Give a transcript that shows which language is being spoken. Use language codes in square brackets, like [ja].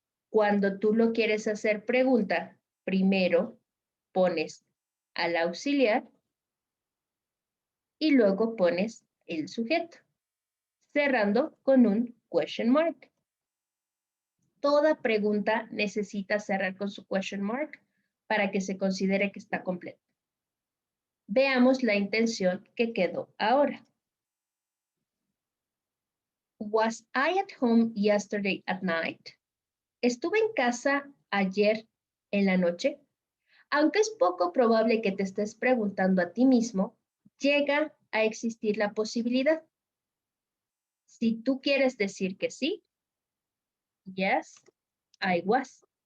[es] Cuando tú lo quieres hacer pregunta, primero pones al auxiliar y luego pones el sujeto, cerrando con un question mark. Toda pregunta necesita cerrar con su question mark para que se considere que está completa. Veamos la intención que quedó ahora. [en] Was I at home yesterday at night? [es] ¿Estuve en casa ayer en la noche? Aunque es poco probable que te estés preguntando a ti mismo, llega a existir la posibilidad. Si tú quieres decir que sí, yes, I was.